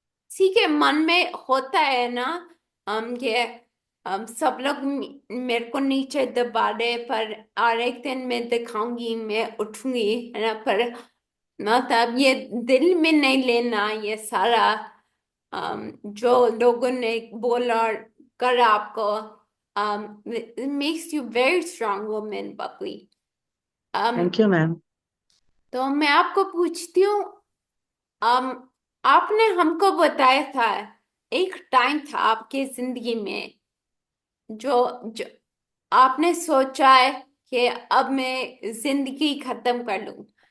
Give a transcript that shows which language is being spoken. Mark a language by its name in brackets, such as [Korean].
[Hindi] सी के मन में होता है ना, कि सब लोग मेरे को नीचे दबा रहे, पर और एक दिन मैं दिखाऊंगी, मैं उठूंगी, है ना? पर मतलब ये दिल में नहीं लेना ये सारा जो लोगों ने बोला और करा आपको. [English] it makes you very strong woman, Babli. Thank you ma'am. [Hindi] तो मैं आपको पूछती हूँ, um, आपने हमको बताया था एक टाइम था आपकी जिंदगी में जो आपने सोचा है कि अब मैं जिंदगी खत्म कर लूं.